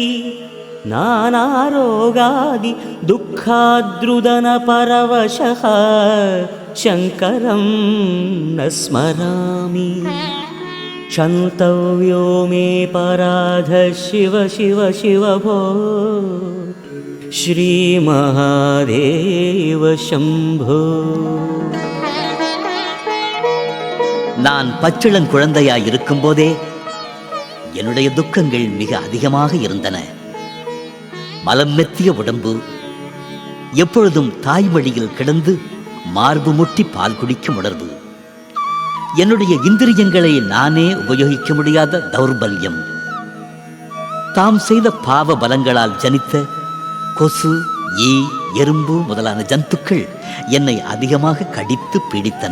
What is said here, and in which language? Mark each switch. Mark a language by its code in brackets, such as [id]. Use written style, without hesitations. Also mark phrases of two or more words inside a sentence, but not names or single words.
[sa] नानारोगादि दुःखाद्रुदनपरवशः शङ्करं न स्मरामि क्षन्तव्यो मे पराध शिव शिव शिव भो श्रीमहादेव शम्भो. [ta] நான் பச்சிளம் குழந்தையாய் இருக்கும்போதே என்னுடைய துக்கங்கள் மிக அதிகமாக இருந்தன. மலம் மெத்திய உடம்பு, எப்பொழுதும் தாய்மடியில் கிடந்து மார்பு முட்டி பால் குடிக்கும் உணர்வு, என்னுடைய இந்திரியங்களை நானே உபயோகிக்க முடியாத தௌர்பல்யம், தாம் செய்த பாவ பலங்களால் ஜனித்த கொசு, ஈ, எறும்பு முதலான ஜந்துக்கள் என்னை அதிகமாக கடித்து பீடித்தன.